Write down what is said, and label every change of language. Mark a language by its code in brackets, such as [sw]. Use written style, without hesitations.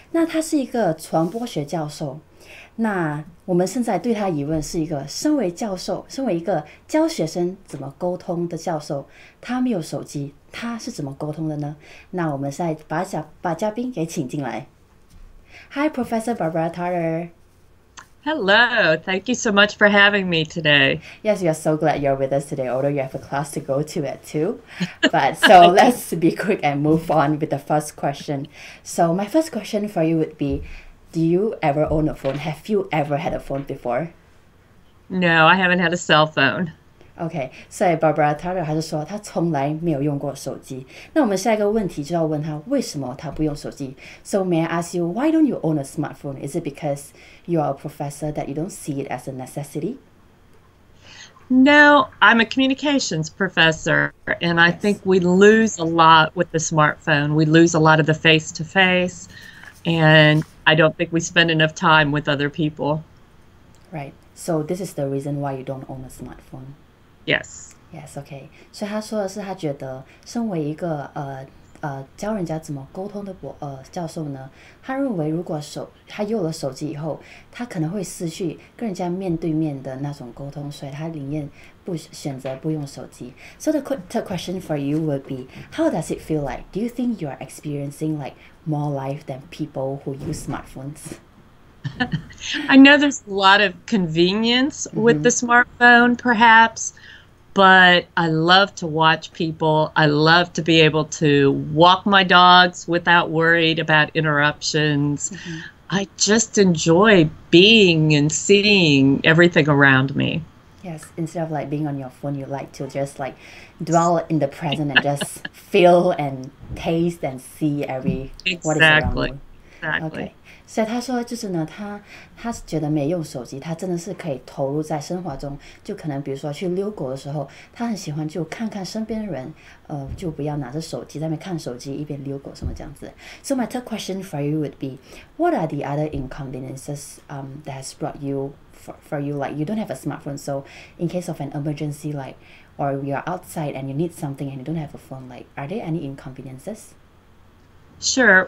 [zh] 那她是一个传播学教授。那我们现在对他疑问是一个身为教授，身为一个教学生怎么沟通的教授，他没有手机，他是怎么沟通的呢？那我们现在把嘉宾给请进来。 [en] Hi, Professor Barbara Tarter. Hello, thank you so much for having me today. Yes, we are so glad you're with us today, although you have a class to go to at 2. But so let's be quick and move on with the first question. So my first question for you would be, do you ever own a phone? Have you ever had a phone before? No, I haven't had a cell phone. [zh] OK， 所以 Barbara Tarter 还是说她从来没有用过手机。那我们下一个问题就要问她为什么她不用手机。 [en] So may I ask you, why don't you own a smartphone? Is it because you are a professor that you don't see it as a necessity? No, I'm a communications professor, and I think we lose a lot with the smartphone. We lose a lot of the face-to-face, and I don't think we spend enough time with other people. Right. So this is the reason why you don't own a smartphone. Yes. Yes, OK. [zh] 所以他说的是，他觉得身为一个教人家怎么沟通的教授呢，他认为如果他有了手机以后，他可能会失去跟人家面对面的那种沟通，所以他宁愿选择不用手机。 [en] So the question for you would be, how does it feel like? Do you think you are experiencing like more life than people who use smartphones? I know there's a lot of convenience with the smartphone, perhaps, but I love to watch people. I love to be able to walk my dogs without worried about interruptions. I just enjoy being and seeing everything around me. Yes, instead of like being on your phone, you like to just like dwell in the present and just feel and taste and see what is around you. Exactly. Okay. [zh] 所以他说就是呢，他觉得没用手机，他真的是可以投入在生活中。就可能比如说去遛狗的时候，他很喜欢就看看身边的人，就不要拿着手机在那边看手机一边遛狗什么这样子。 [en] So my third question for you would be, what are the other inconveniences that has brought you for you, like you don't have a smartphone, so in case of an emergency, like or you're outside and you need something and you don't have a phone, like are there any inconveniences? Sure.